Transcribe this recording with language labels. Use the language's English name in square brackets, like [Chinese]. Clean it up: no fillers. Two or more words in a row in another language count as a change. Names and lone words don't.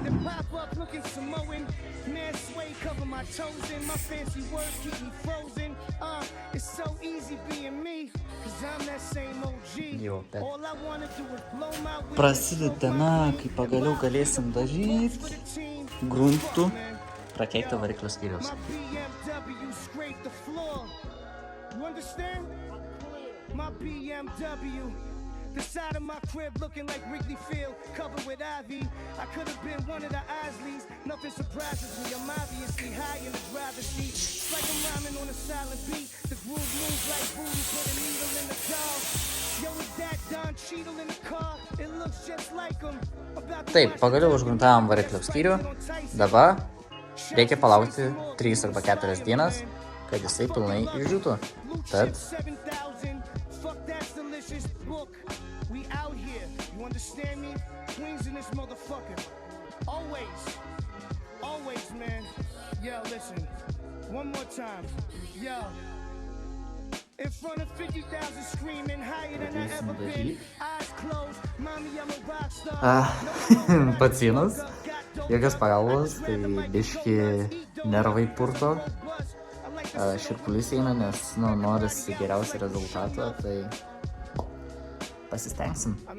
[Lithuanian] Jo, bet prasideda diena, kai pagaliau galėsim dažyti gruntų prakeiktą variklio skyriaus. [English] The side of my crib looking like Wrigley Field, covered with ivy. I could have been one of the Isleys. Nothing surprises me. I'm obviously high in the driver's seat. It's like I'm rhyming on a silent beat. The groove moves like voodoo, put a needle in the car. Yo, is that Don Cheadle in the car? It looks just like him. [Lithuanian] Taip, pagaliau užgruntavom variklio skyrių. Dabar reikia palaukti 3 arba 4 dienas, kad jisai pilnai išdžiūtų. [English] Tad we out here, you understand me? Queens in this motherfucker. Always, man. Yo, listen, one more time. Yo, in front of 50,000 screaming higher than I ever been. Eyes closed, mommy, I'm a rock star. [Lithuanian] Pacinas, jokios pagalbos, tai biški nervai purto. Širpulys eina, nes norisi geriausio rezultato, tai pasistengsim.